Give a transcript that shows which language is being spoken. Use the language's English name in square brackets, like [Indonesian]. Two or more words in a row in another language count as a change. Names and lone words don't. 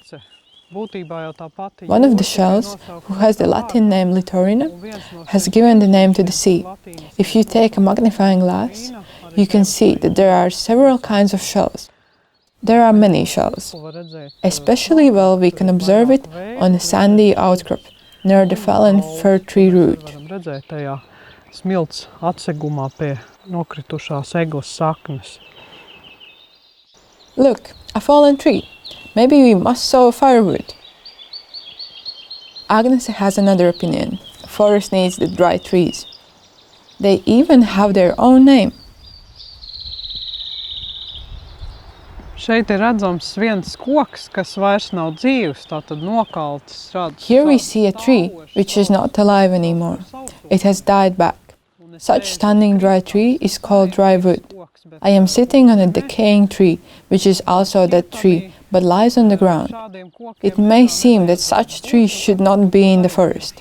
[English] One of the shells, who has the Latin name Littorina, has given the name to the sea. If you take a magnifying glass, you can see that there are several kinds of shells. There are many shells. Especially well we can observe it on a sandy outcrop near the fallen fir tree root. [Latvian] Smilts atsegumā pie nokritušās egles saknes. [English] Look, a fallen tree. Maybe we must sow firewood. Agnes has another opinion. A forest needs the dry trees. They even have their own name. [Latvian] Šeit ir redzams viens koks, kas vairs nav dzīvs, tātad nokaltis radus. [English] Here we see a tree which is not alive anymore. It has died back. Such standing dry tree is called dry wood. I am sitting on a decaying tree, which is also a dead tree, but lies on the ground. It may seem that such trees should not be in the forest.